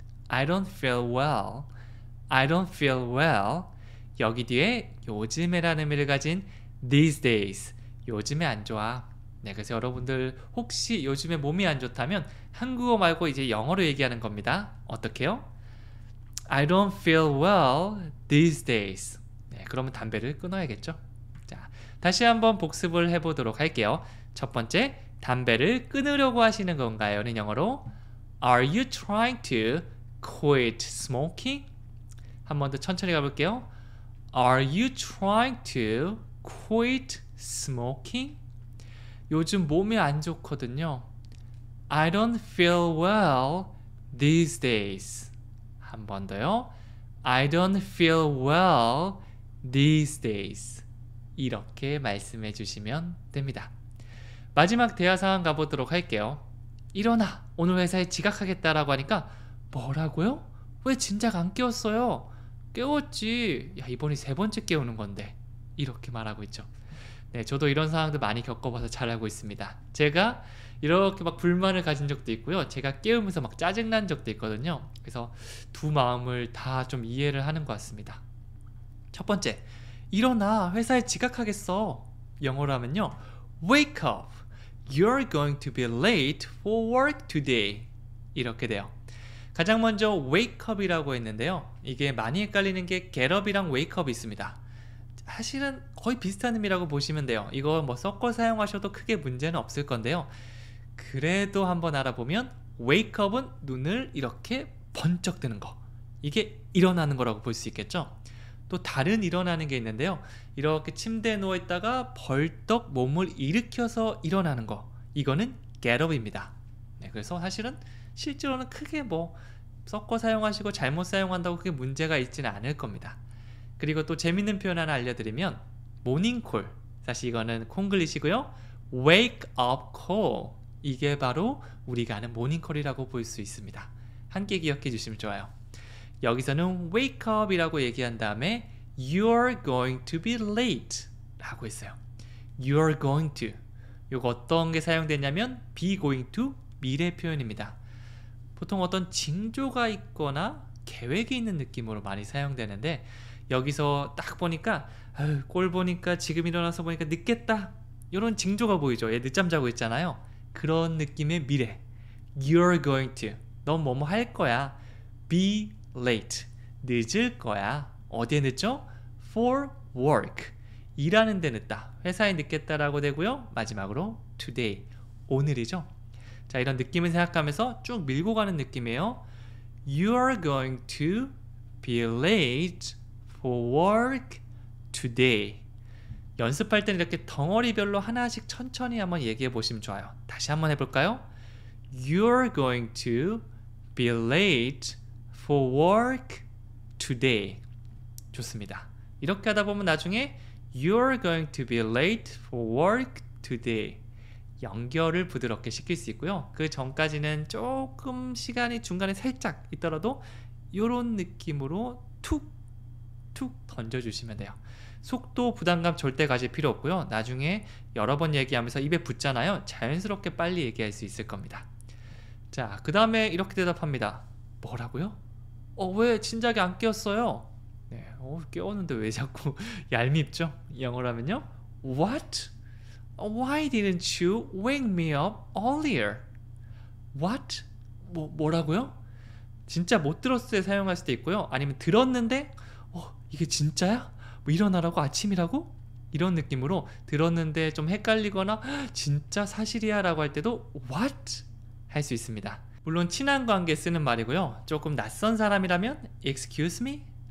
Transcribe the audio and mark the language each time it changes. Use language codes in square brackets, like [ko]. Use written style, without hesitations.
[en] I don't feel well. I don't feel well. [ko] 여기 뒤에 요즘에라는 의미를 가진 [en] these days. [ko] 요즘에 안 좋아. 네, 그래서 여러분들 혹시 요즘에 몸이 안 좋다면 한국어 말고 이제 영어로 얘기하는 겁니다. 어떻게요? [en] I don't feel well these days. [ko] 네, 그러면 담배를 끊어야겠죠. 자, 다시 한번 복습을 해보도록 할게요. 첫 번째, 담배를 끊으려고 하시는 건가요?는 영어로 [en] Are you trying to quit smoking? [ko] 한 번 더 천천히 가볼게요. [en] Are you trying to quit smoking? [ko] 요즘 몸이 안 좋거든요. [en] I don't feel well these days. [ko] 한 번 더요. [en] I don't feel well these days. [ko] 이렇게 말씀해 주시면 됩니다. 마지막 대화 상황 가보도록 할게요. 일어나! 오늘 회사에 지각하겠다라고 하니까 뭐라고요? 왜 진작 안 깨웠어요? 깨웠지. 야, 이번이 세 번째 깨우는 건데. 이렇게 말하고 있죠. 네, 저도 이런 상황들 많이 겪어봐서 잘 알고 있습니다. 제가 이렇게 막 불만을 가진 적도 있고요. 제가 깨우면서 막 짜증난 적도 있거든요. 그래서 두 마음을 다 좀 이해를 하는 것 같습니다. 첫 번째, 일어나. 회사에 지각하겠어. 영어로 하면요. [en] Wake up. You're going to be late for work today. [ko] 이렇게 돼요. 가장 먼저 wake up이라고 했는데요. 이게 많이 헷갈리는 게 get up이랑 wake up이 있습니다. 사실은 거의 비슷한 의미라고 보시면 돼요. 이거 뭐 섞어 사용하셔도 크게 문제는 없을 건데요. 그래도 한번 알아보면 wake up은 눈을 이렇게 번쩍 뜨는 거. 이게 일어나는 거라고 볼 수 있겠죠. 또 다른 일어나는 게 있는데요. 이렇게 침대에 누워있다가 벌떡 몸을 일으켜서 일어나는 거. 이거는 get up입니다. 네, 그래서 사실은 실제로는 크게 뭐 섞어 사용하시고 잘못 사용한다고 크게 문제가 있지는 않을 겁니다. 그리고 또 재밌는 표현 하나 알려드리면 모닝콜, 사실 이거는 콩글리시고요. wake up call, 이게 바로 우리가 아는 모닝콜이라고 볼 수 있습니다. 함께 기억해 주시면 좋아요. 여기서는 wake up 이라고 얘기한 다음에 [en] you're going to be late [ko] 라고 했어요. you're going to, 이거 어떤 게 사용됐냐면 be going to 미래 표현입니다. 보통 어떤 징조가 있거나 계획이 있는 느낌으로 많이 사용되는데 여기서 딱 보니까 아유, 꼴 보니까 지금 일어나서 보니까 늦겠다 이런 징조가 보이죠. 얘 늦잠 자고 있잖아요. 그런 느낌의 미래. [en] You're going to, [ko] 넌 뭐뭐 할 거야. [en] Be late, [ko] 늦을 거야. 어디에 늦죠? [en] For work, [ko] 일하는 데 늦다. 회사에 늦겠다라고 되고요. 마지막으로 today, 오늘이죠. 자, 이런 느낌을 생각하면서 쭉 밀고 가는 느낌이에요. [en] You're going to be late for work today. [ko] 연습할 때는 이렇게 덩어리별로 하나씩 천천히 한번 얘기해 보시면 좋아요. 다시 한번 해볼까요? [en] You're going to be late for work today. [ko] 좋습니다. 이렇게 하다 보면 나중에 [en] You're going to be late for work today. [ko] 연결을 부드럽게 시킬 수 있고요. 그 전까지는 조금 시간이 중간에 살짝 있더라도 이런 느낌으로 툭툭 던져주시면 돼요. 속도 부담감 절대 가질 필요 없고요. 나중에 여러 번 얘기하면서 입에 붙잖아요. 자연스럽게 빨리 얘기할 수 있을 겁니다. 자, 그 다음에 이렇게 대답합니다. 뭐라고요? 왜 진작에 안 깨웠어요? 네, 깨웠는데 왜 자꾸 얄밉죠? 영어로 하면요. What? [en] Why didn't you wake me up earlier? [ko] What? 뭐라고요? 진짜 못 들었을 때 사용할 수도 있고요. 아니면 들었는데 이게 진짜야? 뭐 일어나라고? 아침이라고? 이런 느낌으로 들었는데 좀 헷갈리거나 진짜 사실이야 라고 할 때도 What? 할 수 있습니다. 물론 친한 관계에 쓰는 말이고요. 조금 낯선 사람이라면 [en] Excuse me?